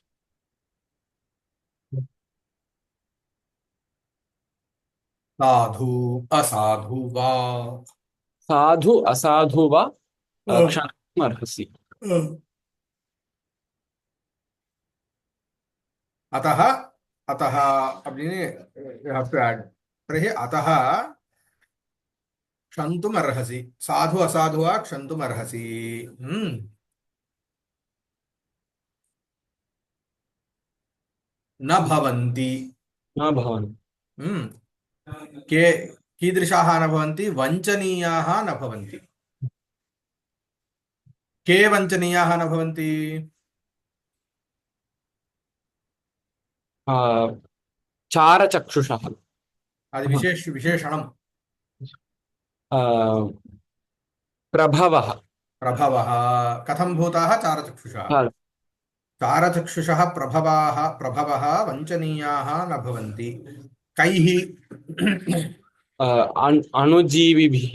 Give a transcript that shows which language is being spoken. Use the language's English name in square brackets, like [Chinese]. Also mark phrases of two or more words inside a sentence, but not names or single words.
[Sanskrit] साधु असाधु वा साधु असाधु वा क्षन्तुम् अर्हसि। अतः अतः அப்படின்னு [English] you have to add [Sanskrit] तर्हि अतः क्षन्तुम् अर्हसि साधु असाधु वा क्षन्तुम् अर्हसि न भवन्ति न भवन् के कीदृशाः न भवन्ति वञ्चनीयाः न भवन्ति के वञ्चनीयाः न भवन्ति चारचक्षुषः [Telugu] అది విశేషణం [Sanskrit] प्रभवः प्रभवः कथं भूताः चारचक्षुषः चारचक्षुषः प्रभवः वञ्चनीयाः न भवन्ति कैः अनुजीविभिः